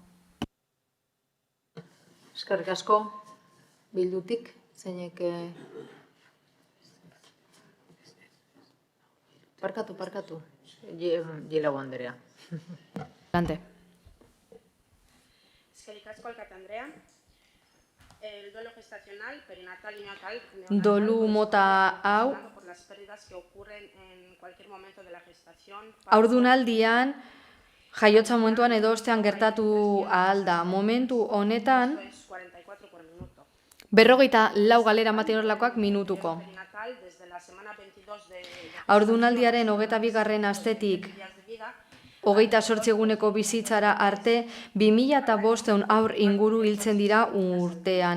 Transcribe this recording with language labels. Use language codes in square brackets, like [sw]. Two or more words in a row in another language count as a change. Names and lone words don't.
[eu] Eskerrik asko, Bildutik, zeinek... Parkatu. Gilau Andrea. Lante. Eskerrik asko, Alkate Andrea. [es] El duelo gestacional, perinatal y natal, [eu] dolu mota hau [es] por las pérdidas que ocurren en cualquier momento de la gestación. [eu] Haurdunaldian jaiotza momentuan edo ostean gertatu ahal da. Momentu honetan, 44 galera ematen horrelakoak minutuko. Haurdunaldiaren 22. astetik 28 eguneko bizitzara arte 2500 haur inguru hiltzen dira urtean.